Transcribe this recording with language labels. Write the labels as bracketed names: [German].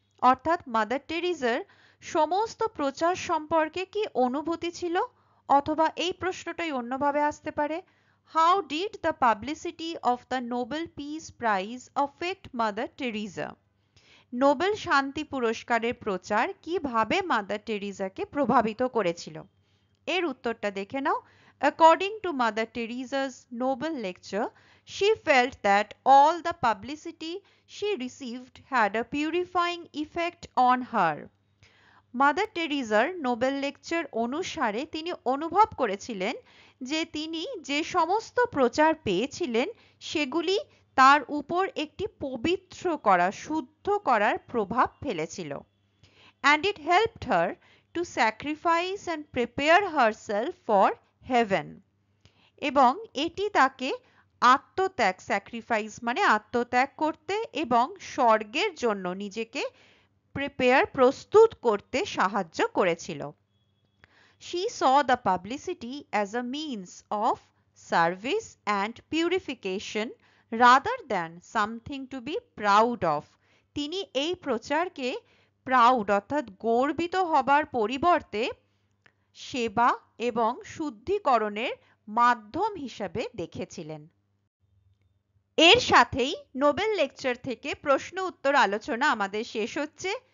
[Bangla] অর্থাৎ মাদার টেরিজার সমস্ত প্রচার সম্পর্কে কি অনুভূতি ছিল? অথবা এই প্রশ্নটাই অন্যভাবে আসতে পারে, [English] how did the publicity of the Nobel Peace Prize affect Mother Teresa? [Bangla] Nobel শান্তি পুরস্কারের প্রচার কিভাবে মাদার টেরিজাকে প্রভাবিত করেছিল? এর উত্তরটা দেখে নাও। [English] According to Mother Teresa's Nobel lecture, she felt that all the publicity she received had a purifying effect on her. [Bangla] Mother টেরিজার Nobel lecture অনুসারে তিনি অনুভব করেছিলেন যে তিনি যে সমস্ত প্রচার পেয়েছিলেন সেগুলি তার উপর একটি পবিত্র করা, শুদ্ধ করার প্রভাব ফেলেছিল। [English] And it helped her to sacrifice and prepare herself for heaven. [Bangla] এবং এটি তাকে আত্মত্যাগ, স্যাক্রিফাইস মানে আত্মত্যাগ করতে এবং স্বর্গের জন্য নিজেকে প্রস্তুত করতে সাহায্য করেছিল। [English] She saw the publicity as a means of service and purification rather than something to be proud of. [Bangla] তিনি এই প্রচারকে প্রাউড অর্থাৎ গর্বিত হবার পরিবর্তে সেবা এবং শুদ্ধিকরণের মাধ্যম হিসাবে দেখেছিলেন। এর সাথেই নোবেল লেকচার থেকে প্রশ্ন উত্তর আলোচনা আমাদের শেষ হচ্ছে।